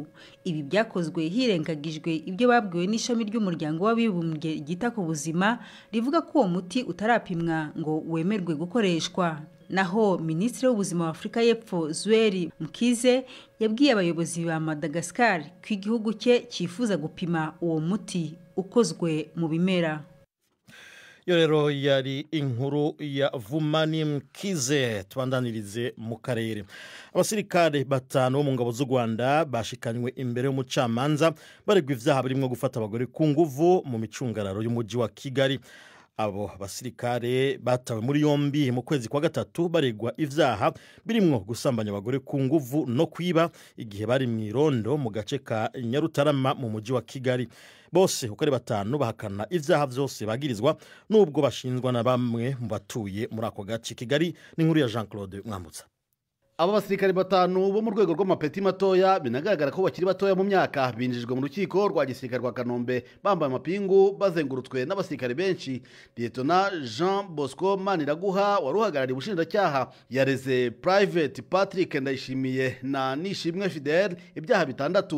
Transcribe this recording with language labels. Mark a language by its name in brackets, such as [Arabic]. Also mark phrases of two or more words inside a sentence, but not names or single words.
[Kinyarwanda] Ibi byakozwe hirengagijwe ibyo babwiwe n'ishami ry'umuryango w'abibumbye ryita ku buzima rivuga ko uwo muti utarapimwa ngo wemerwe gukoreshwa. Naho Minisitiri w'ubuzima wa Afrika y'Epfo Zweli Mkize yabwiye abayobozi ba Madagascar ko igihugu cye cyifuza gupima uwo muti ukozwe mu bimera. [Rundi] Yo rero yari inkuru ya Vumani Mkize. Tubandanirize mu karere. Abasirikare 5 bo mu ngabo z'u Rwanda bashikanywe imbere y'umucamanza baregwa ivyaha birimo gufata abagore ku nguvu mu micungararo y'umujyi wa Kigali. Abo basirikare batawe muri yombi mu kwezi kwa gatatu baregwa ivyaha birimo gusambanya abagore ku nguvu no kwiba igihe bari mu irondo mu gace ka Nyarutarama mu mujyi wa Kigali. bose uko ari batanu bahakana ivyaha vyose bagirizwa nubwo bashinzwa na bamwe mu batuye muri ako gace. Kigali n'inkuru ya Jean Claude Mwambutsa. [Kinyarwanda] Aba basirikare batanu bo mu rwego rw'amapeti matoya binagaragara ko bakiri batoya mu myaka binjijwe mu rukiko rwa gisirikare rwa Kanombe bambaye amapingu bazengurutswe n'abasirikare benshi. Lieutenant Jean Bosco Maniraguha waruhagarariye ubushinjacyaha yareze Private Patrick Ndayishimiye na Nishimwe Fidel ibyaha bitandatu.